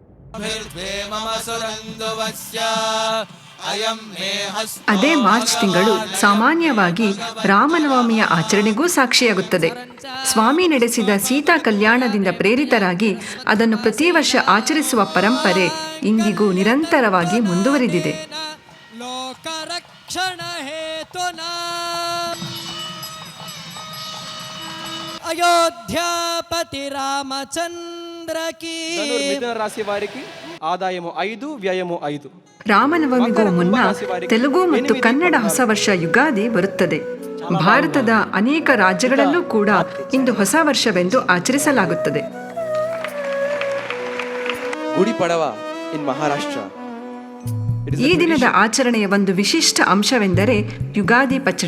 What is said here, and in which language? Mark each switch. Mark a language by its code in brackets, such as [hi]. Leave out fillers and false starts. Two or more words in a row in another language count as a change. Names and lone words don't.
[kn] ಅದೇ ಮಾರ್ಚ್ ತಿಂಗಳು ಸಾಮಾನ್ಯವಾಗಿ ರಾಮನವಮಿಯ ಆಚರಣೆಗೂ ಸಾಕ್ಷಿಯಾಗುತ್ತದೆ. ಸ್ವಾಮಿ ನಡೆಸಿದ ಸೀತಾ ಕಲ್ಯಾಣದಿಂದ ಪ್ರೇರಿತರಾಗಿ ಅದನ್ನು ಪ್ರತಿ ವರ್ಷ ಆಚರಿಸುವ ಪರಂಪರೆ ಇಂದಿಗೂ ನಿರಂತರವಾಗಿ ಮುಂದುವರಿದಿದೆ. [te] అయోధ్యాపతి రామచంద్రకి. మిథున రాశి వారికి ఆదాయము 5, వ్యయము 5. [kn] ರಾಮನವಮಿಗೂ ಮುನ್ನ ತೆಲುಗು ಮತ್ತು ಕನ್ನಡ ಹೊಸ ವರ್ಷ ಯುಗಾದಿ ಬರುತ್ತದೆ. ಭಾರತದ ಅನೇಕ ರಾಜ್ಯಗಳಲ್ಲೂ ಕೂಡ ಇಂದು ಹೊಸ ವರ್ಷವೆಂದು ಆಚರಿಸಲಾಗುತ್ತದೆ. ಗುಡಿ ಪಡವಾ ಇನ್ ಮಹಾರಾಷ್ಟ್ರ. ಈ ದಿನದ ಆಚರಣೆಯ ಒಂದು ವಿಶಿಷ್ಟ ಅಂಶವೆಂದರೆ ಯುಗಾದಿ ಪಚಡಿ.